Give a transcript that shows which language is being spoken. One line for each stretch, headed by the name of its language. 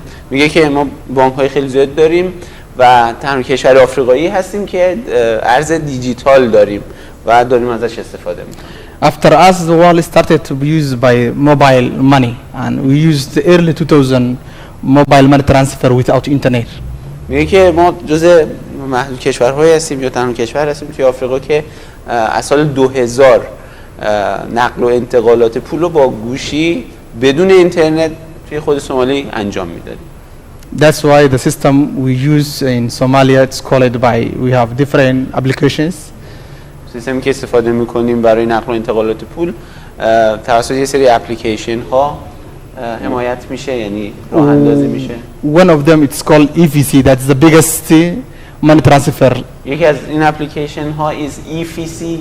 Persian: میگه که ما بانک‌های خیلی زیاد داریم و تنها کشور آفریقایی هستیم که ارز دیجیتال داریم و داریم ازش استفاده می‌کنیم.
English: After us, the world started to be used by mobile money, and we used the early 2000 mobile money transfer without internet.
Persian: میگه که ما جزء محدود کشورهایی هستیم یا تنها کشور هستیم توی آفریقا که از سال 2000 نقل و انتقالات پول رو با گوشی بدون اینترنت توی خود سومالی انجام میدادیم.
English: That's why the system we use in Somalia, it's called by, we have different applications.
Persian: سیستمی که استفاده میکنیم برای نقل و انتقالات پول توسط یه سری اپلیکیشن ها حمایت میشه، یعنی راه اندازی میشه.
English: One of them it's called EVC, that's the biggest money transfer.
Persian: یکی از این اپلیکیشن ها
English: is EVC.